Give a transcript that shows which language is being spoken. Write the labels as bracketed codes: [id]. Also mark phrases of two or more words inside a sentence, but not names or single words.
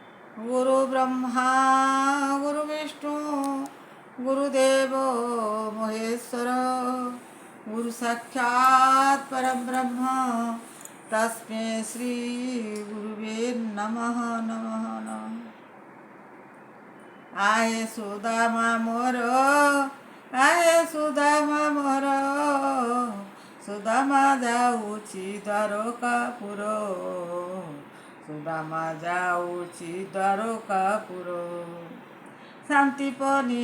[sa] गुरु ब्रह्मा गुरु विष्णु गुरुदेव महेश्वर गुरु साक्षात् परब्रह्म तस्मै श्री गुरुवे नमः नमः नमः। [or] ଆଏ ସୁଦାମା ମୋର ଆଏ ସୁଦାମା ମୋର ସୁଦାମା ଯାଉଛି ଦ୍ୱାରକାପୁର ସୁଦାମା ଯାଉଛି ଦ୍ୱାରକାପୁର ଶାନ୍ତିପନି